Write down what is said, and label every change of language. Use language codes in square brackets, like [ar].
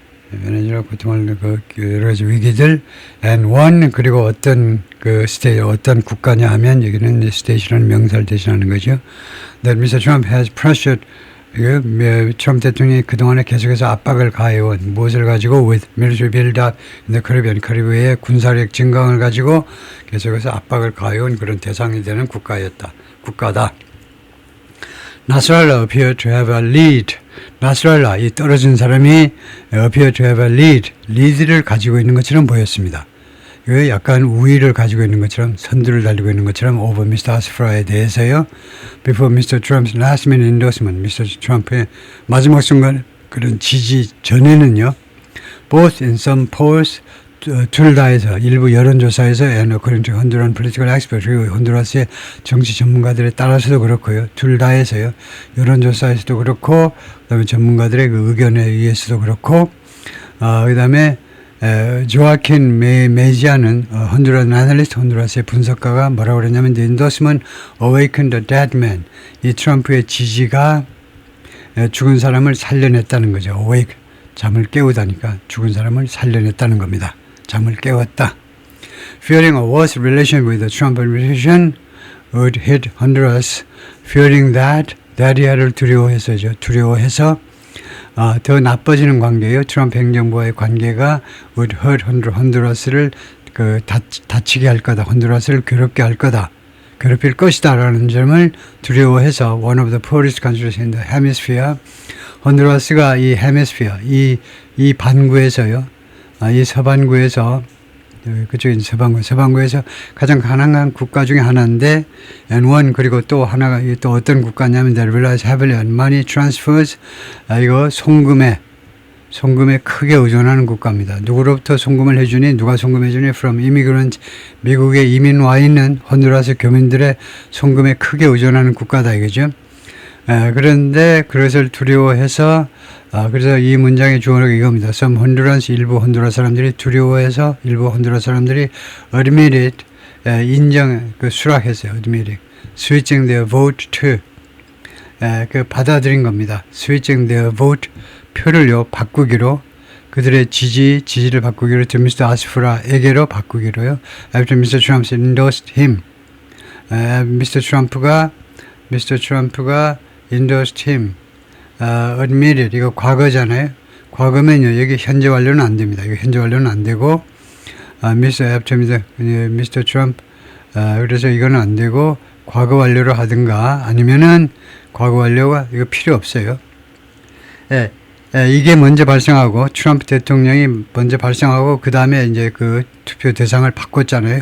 [ko] 베네수엘라 고통을 여러 가지 위기들 [en] and one [ko] 그리고 어떤 어떤 국가냐 하면 여기는 state라는 명사를 대신하는 거죠. [en] That Mr. Trump has pressured [ko] 트럼프 대통령이 그동안에 계속해서 압박을 가해온 무엇을 가지고 [en] with military build-up in the Caribbean [ko] 카리브해의 군사력 증강을 가지고 계속해서 압박을 가해온 그런 대상이 되는 국가다. [en] Nasrallah appeared to have a lead. [ko] 나스랄라, 이 떨어진 사람이 [en] appeared to have a lead, [ko] 리드를 가지고 있는 것처럼 보였습니다. 이거 약간 우위를 가지고 있는 것처럼, 선두를 달리고 있는 것처럼 [en] over Mr. [ko] Asfra에 대해서요. [en] Before Mr. Trump's last minute endorsement, Mr. [ko] Trump의 마지막 순간 그런 지지 전에는요. [en] Both in some polls, 둘 다에서 일부 여론조사에서 and according to Honduran political experts [ko] 그리고 혼두라스의 정치 전문가들에 따라서도 그렇고요. 둘 다에서요. 여론조사에서도 그렇고 그다음에 전문가들의 그 의견에 의해서도 그렇고 그다음에 조아킨 메지아는 혼두라스 애널리스트 혼두라스의 분석가가 뭐라고 그랬냐면 [en] The endorsement awakened a dead man. [ko] 이 트럼프의 지지가 죽은 사람을 살려냈다는 거죠. awake, 잠을 깨우다니까 죽은 사람을 살려냈다는 겁니다. 잠을 깨웠다. [en] Fearing a worse relation with the Trump administration would hit Honduras. Fearing that, [ko] that이야를 두려워해서죠. 두려워해서 더 나빠지는 관계예요. 트럼프 행정부와의 관계가 [en] would hurt Honduras [ko] 를 다치게 할 거다. 혼두라스를 괴롭게 할 거다. 괴롭힐 것이다. 라는 점을 두려워해서 [en] one of the poorest countries in the hemisphere. [ko] 혼두라스가 이 hemisphere, 이 반구에서요. 이 서반구에서 그쪽에 서반구에서 가장 가난한 국가 중에 하나인데 [en] and one [ko] 그리고 또 하나가 또 어떤 국가냐면 [en] they relies heavily on money transfers. [ko] 이거 송금에 크게 의존하는 국가입니다. 누구로부터 송금을 해주니? 누가 송금해주니? [en] From immigrants. [ko] 미국에 이민 와 있는 혼두라스 교민들의 송금에 크게 의존하는 국가다 이거죠. 그런데 그것을 두려워해서 그래서 이 문장의 주어가 이겁니다. [en] Some Hondurans, [ko] 일부 혼두라스 사람들이 두려워해서 일부 혼두라스 사람들이 admitted, 수락했어요. [en] admitted. switching their vote to, [ko] 받아들인 겁니다. [en] switching their vote, [ko] 표를요 바꾸기로 그들의 지지를 바꾸기로 [en] to Mr. [ko] 아스프라에게로 바꾸기로요. [en] After Mr. Trump endorsed him, Mr. Trump가 endorsed him, admitted [ko] 이거 과거잖아요. 과거면요 여기 현재 완료는 안 됩니다. 이거 현재 완료는 안 되고 Mr. Trump 그래서 이거는 안 되고 과거 완료로 하든가 아니면은 과거 완료가 이거 필요 없어요. 이게 먼저 발생하고 트럼프 대통령이 먼저 발생하고 그 다음에 이제 그 투표 대상을 바꿨잖아요.